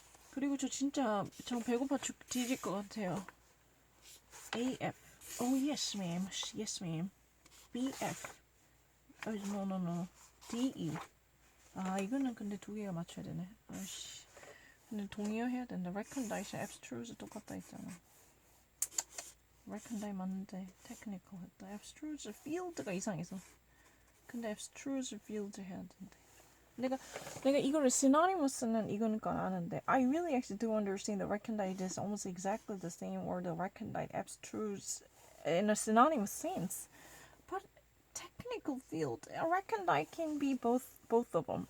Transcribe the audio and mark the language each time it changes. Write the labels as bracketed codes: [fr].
[ko] 그리고 저 배고파 뒤질 것 같아요. [en] AF. Oh, yes, ma'am. Yes, ma'am. BF. Oh, no. DE. [ko] 이거는 근데 두 개가 맞춰야 되네. 아이씨. 근데 동의어 해야 된다. recondite, abstruse 똑같다 했잖아. recondite 맞는데 technical 했다. abstruse field가 이상해서. 근데 abstruse field 해야 된대. 내가 이거를 synonymous는 이거니까 아는데 [en] I really actually do understand that recondite is almost exactly the same or the recondite abstruse in a synonymous sense. But technical field, a recondite can be both of them.